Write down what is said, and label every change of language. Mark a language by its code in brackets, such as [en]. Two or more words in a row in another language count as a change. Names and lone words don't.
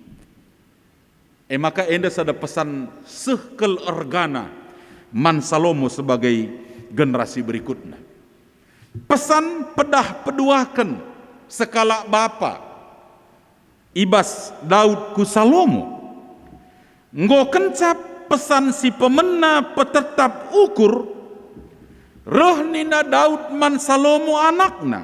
[btx] Maka enda sada pesan sehkel organa man Salomo [id] sebagai generasi berikutnya. [btx] Pesan pedah peduakan sekala bapa ibas Daud ku Salomo. Nggo kencap pesan si pemena petetap ukur roh nina Daud man Salomo anakna.